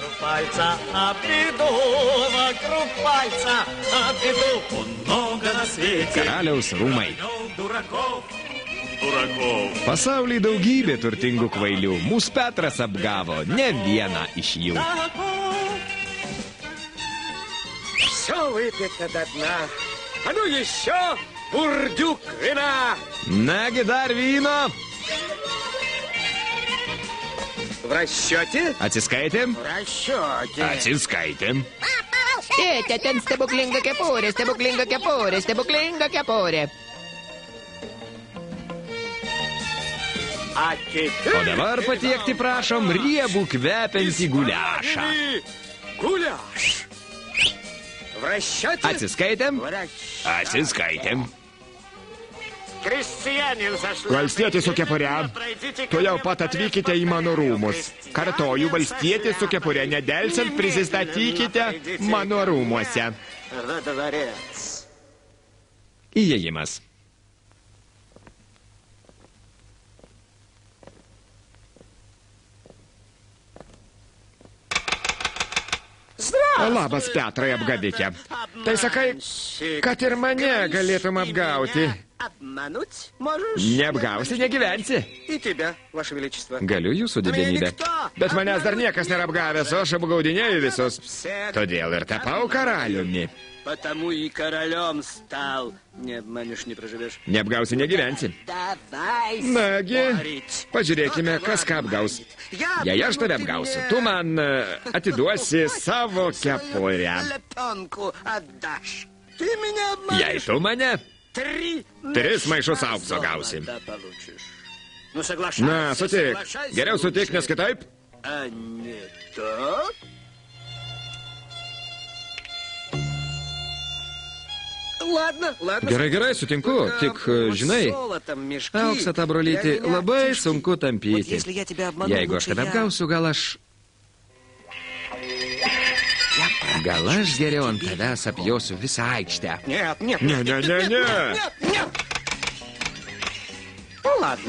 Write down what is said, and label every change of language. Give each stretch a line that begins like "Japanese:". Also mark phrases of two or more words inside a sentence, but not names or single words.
Lithuanian: Karaliaus rūmai. Pasaulyje daugybė turtingų kvailių. Mūsų Petras apgavo ne vieną iš jų.
Russian: Все выпито до дна. А ну еще бурдюк вина.
Lithuanian: Nagi dar vyno.
Russian: В расчете?
Lithuanian: Atsiskaitėm?
Russian: В расчете.
Lithuanian: Atsiskaitėm. Tėte, ten stebuklinga kepurė, stebuklinga kepurė, stebuklinga kepurė. O dabar patiekti prašom riebų kvepiantį guliašą.
Russian: Гуляш. В расчете?
Lithuanian: Atsiskaitėm?
Russian: В расчете.
Lithuanian: Atsiskaitėm.
Russian: Крестьянин зашла.
Lithuanian: Valstietis su kepure, tuojau pat atvykite į mano rūmus. Kartoju, valstietis su kepure, nedelsiant prisistatykite mano rūmuose.
Russian: Во дворец.
Lithuanian: Įėjimas. Labas, Petrai, apgavikė. Tai sakai, kad ir mane galėtum apgauti.
Russian: Обмануть можешь?
Lithuanian: Neapgausi, negyvensi.
Russian: И тебя, Ваше Величество.
Lithuanian: Galiu jūsų didenybę. Bet manęs dar niekas nėra apgavęs, o aš apgaudinėju visus. Todėl ir tapau karaliumi.
Russian: Потому и королем стал. Не обманешь, не проживешь.
Lithuanian: Neapgausi, negyvensi.
Russian: Давай
Lithuanian: Nagi,
Russian: спорить.
Lithuanian: pažiūrėkime, kas ką apgaus. Jei aš tave apgausiu, tu man atiduosi savo kepurę.
Russian: Лепенку отдашь. Ты меня обманешь.
Lithuanian: Jei tu mane,
Russian: Три
Lithuanian: 3 maišus aukso gausi.
Russian: золота получишь. Ну, соглашайся.
Lithuanian: Na, sutik.
Russian: соглашайся
Lithuanian: Geriau sutik,
Russian: лучше.
Lithuanian: nes kitaip.
Russian: А не так? Ладно, ладно.
Lithuanian: Gerai, gerai, sutinku. Tik, žinai, auksą tą brolyti labai sunku tampyti. Jeigu aš tave apgausiu, gal aš geriau ant tavęs apjosiu visą aikštę.
Russian: Нет, нет,
Lithuanian: Ne, ne, ne, ne.
Russian: нет, нет. Ну, ладно.